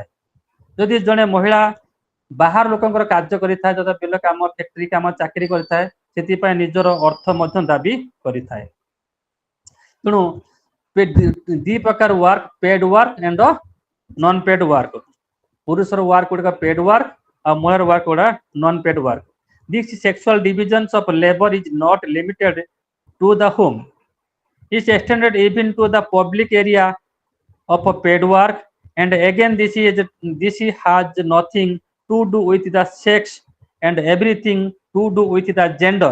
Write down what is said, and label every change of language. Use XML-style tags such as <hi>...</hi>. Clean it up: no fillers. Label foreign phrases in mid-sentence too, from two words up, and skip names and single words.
<or>ଯଦି ଜଣେ ମହିଳା ବାହାର ଲୋକଙ୍କର କାର୍ଯ୍ୟ କରିଥାଏ, ଯଥା ବିଲ କାମ, ଫ୍ୟାକ୍ଟ୍ରି କାମ, ଚାକିରି କରିଥାଏ, ସେଥିପାଇଁ ନିଜର ଅର୍ଥ ମଧ୍ୟ ଦାବି କରିଥାଏ। ତେଣୁ ଦି ପ୍ରକାର ୱାର୍କ,</or> <en>paid work and non paid work.</en> <or>ପୁରୁଷର ୱାର୍କ ଗୁଡିକ</or> <en>paid work</en> <or>ଆଉ ମହିଳାର ୱାର୍କ ଗୁଡା</or> <en>non paid work. This sexual divisions of labor is not limited to the home. It's extended even to the public area of a paid work, and again this has nothing to do with the sex and everything to do with the gender.</en>